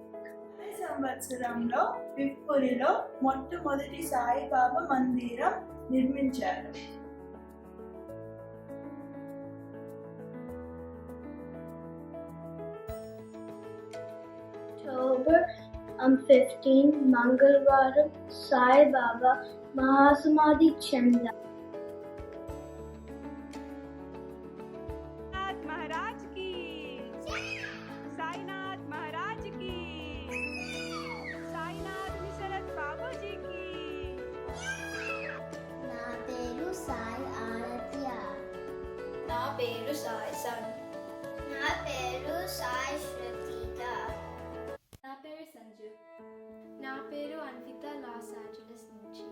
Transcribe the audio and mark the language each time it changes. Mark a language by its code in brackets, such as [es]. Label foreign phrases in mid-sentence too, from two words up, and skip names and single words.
[te] అదే సంవత్సరంలో పిప్పూరిలో మొట్టమొదటి సాయిబాబా మందిరం నిర్మించారు. October 15 మంగళవారం సాయిబాబా మహాసమాధి చెందారు. [hi] महाराज की साईनाथ महाराज की साईनाथ विशरद बाबू जी की [te] నా పేరు సాయి ఆరాధ్య. నా పేరు సాయి సన్. నా పేరు సాయి శ్రుతిక. నా పేరు సంజు. నా పేరు అన్విత లాస్ ఏంజలస్ నుంచి.